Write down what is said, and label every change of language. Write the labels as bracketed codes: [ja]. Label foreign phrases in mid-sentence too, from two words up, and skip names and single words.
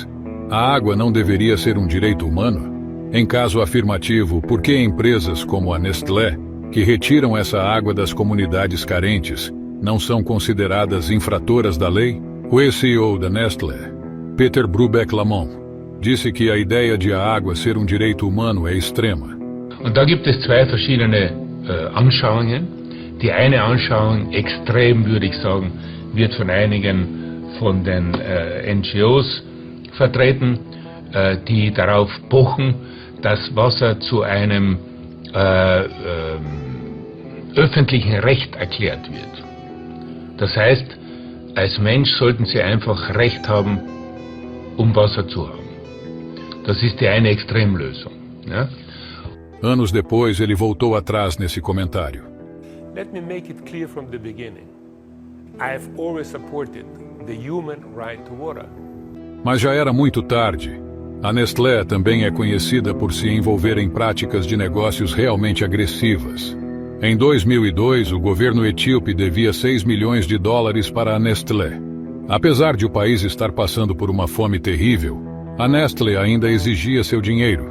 [pt] A água não deveria ser um direito humano? Em caso afirmativo, por que empresas como a Nestlé, que retiram essa água das comunidades carentes, não são consideradas infratoras da lei? O ex-CEO da Nestlé, Peter Brubeck-Lamont, disse que a ideia de a água ser um direito humano é extrema. [de] Und da gibt es zwei verschiedene Anschauungen. Die eine Anschauung, extrem würde ich sagen, wird von einigen von den NGOs vertreten, die darauf pochen, dass Wasser zu einem öffentlichen Recht erklärt wird. Das heißt, als Mensch sollten Sie einfach Recht haben, Wasser zu haben. Das ist die eine Extremlösung. Ja? [pt] Anos depois, ele voltou atrás nesse comentário. [en] Let me make it clear from the beginning. I have always supported the human right to water. [pt] Mas já era muito tarde. A Nestlé também é conhecida por se envolver em práticas de negócios realmente agressivas. Em 2002, o governo etíope devia $6 milhões para a Nestlé. Apesar de o país estar passando por uma fome terrível, a Nestlé ainda exigia seu dinheiro.